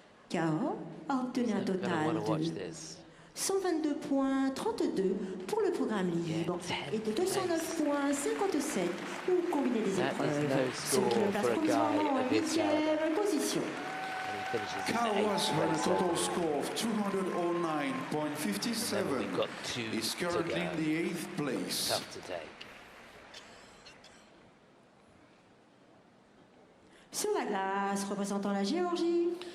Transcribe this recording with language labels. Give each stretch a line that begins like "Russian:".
French: Kao a obtenu un total de 122 points 32 pour le programme libre et de 209 points 57 pour combiner des épreuves, ce qui le place provisoirement en 8e position.
English: Kao was on a total score of 209.57. He's currently in the 8th place. Tough to take.
French: Sur la glace, représentant la Géorgie.